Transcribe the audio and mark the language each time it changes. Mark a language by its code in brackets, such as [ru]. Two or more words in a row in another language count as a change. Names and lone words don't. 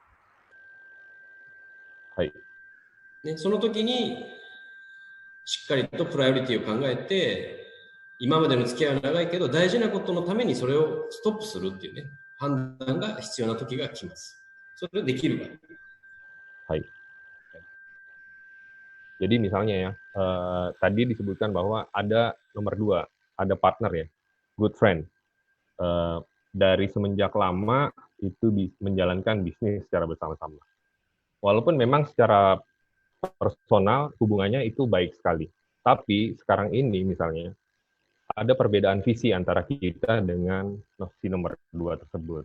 [ja] はい。ね、その時に、しっかりとプライオリティを考えて、今までの付き合いは長いけど、大事なことのためにそれをストップするっていうね、判断が必要な時が来ます。それできるか。 [id] はい。Jadi misalnya ya, tadi disebutkan bahwa ada nomor 2, ada partner ya, [en] good friend. [id] Dari semenjak lama itu menjalankan bisnis secara bersama-sama. Walaupun memang secara personal hubungannya itu baik sekali. Tapi sekarang ini misalnya ada perbedaan visi antara kita dengan si nomor 2 tersebut.